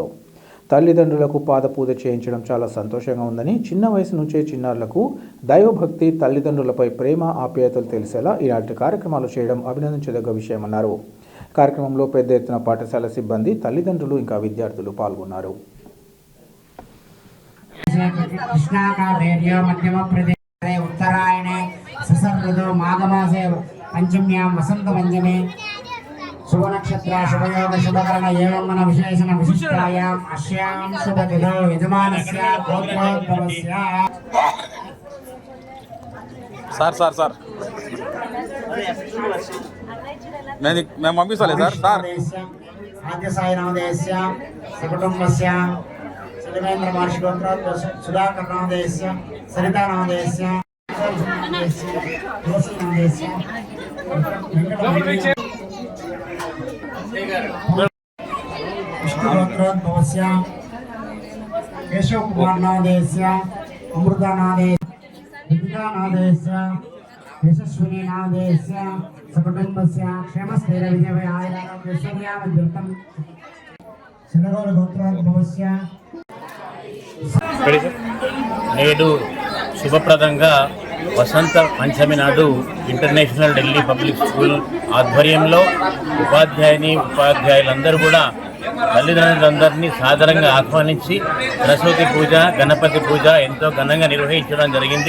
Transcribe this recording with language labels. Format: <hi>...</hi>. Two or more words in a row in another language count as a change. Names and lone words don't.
<te>తల్లిదండ్రులకు పాదపూజ చేయించడం చాలా సంతోషంగా ఉందని, చిన్న వయసు నుంచే చిన్నారులకు దైవభక్తి, తల్లిదండ్రులపై ప్రేమ, ఆప్యాయతలు తెలిసేలా ఇలాంటి కార్యక్రమాలు చేయడం అభినందించదగ్గ విషయమన్నారు. కార్యక్రమంలో పెద్ద ఎత్తున పాఠశాల సిబ్బంది, తల్లిదండ్రులు ఇంకా విద్యార్థులు పాల్గొన్నారు.</te> <sa>उत्तरायणे ससर् माघमासे पंचम्यां वसंत पंचमे शुभ नक्षत्र शुभयोग शुभकरण एवं मन विशेषण विशिष्टायाम् अस्यां शुभतिथौ यजमानस्य गोत्रोद्भवस्य</sa> <te>సార్ నేను పంపిస్తాలే సార్</te> <sa>आद्य साई नवोदयस्य सकुटुम्बस्य श्रीवेन्द्र महर्षि गोत्रोद्भव सुधाकर नवोदयस्य सरिता नवोदयस्य विष्णुगोत्रोद्भवस्य केशव कुमार नवोदयस्य अमृता नवोदयस्य दीपिका नवोदयस्य यशस्विनी नवोदयस्य सकुटुम्बस्य क्षेमस्थैर्यविजय आयुरारोग्यैश्वर्यामध्यर्थं शनगौर गोत्रोद्भवस्य</sa> <te>నేడు శుభప్రదంగా వసంత పంచమి నాడు ఇంటర్నేషనల్ ఢిల్లీ పబ్లిక్ స్కూల్ ఆధ్వర్యంలో ఉపాధ్యాయులందరూ కూడా తల్లిదండ్రులందరినీ సాదరంగా ఆహ్వానించి సరస్వతి పూజ, గణపతి పూజ ఎంతో ఘనంగా నిర్వహించడం జరిగింది.</te>